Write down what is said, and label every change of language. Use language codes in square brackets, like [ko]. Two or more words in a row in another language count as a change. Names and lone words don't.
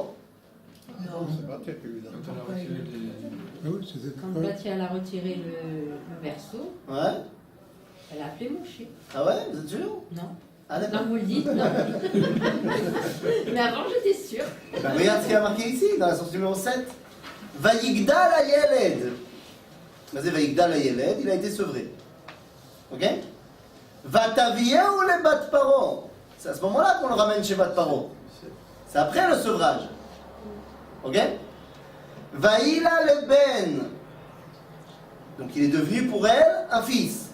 [fr] C'est pas très évident. Ah oui, c'était Quand Batia elle a retiré le verso, Ouais. elle a appelé Moshe. Ah ouais? Vous êtes sûr? Non. Ah d'accord. Non, vous le dites, non. Mais avant, j'étais sûre. Ben, regarde ce qu'il y a marqué ici, dans la source numéro 7. [he] ויגדל הילד. [fr] Vas-y, [he] ויגדל הילד, [fr] il a été sevré. [he] Ok? ותביאהו לבת פרעה. [fr] C'est à ce moment-là qu'on le ramène chez [he] בת פרעה. [fr] C'est après le sevrage. Ok? [he] ויהי לה לבן. [fr] Donc il est devenu pour elle un fils.